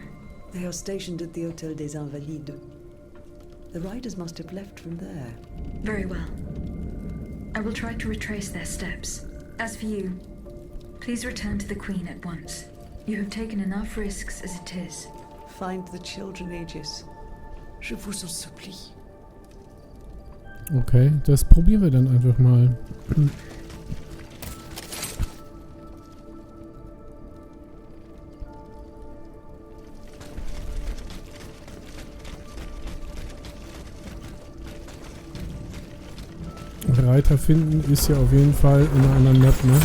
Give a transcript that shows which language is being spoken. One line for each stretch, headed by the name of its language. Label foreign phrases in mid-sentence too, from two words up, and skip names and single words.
English: They are stationed at the Hôtel des Invalides. The riders must have left from there. Very well. I will try to retrace their steps. As for you, please return to the Queen at once. You have taken enough risks as it is. find the children, Aegis.
French: Je vous en supplie.
German: Okay, das probieren wir dann einfach mal. Reiter finden ist ja auf jeden Fall in einer anderen Map, ne?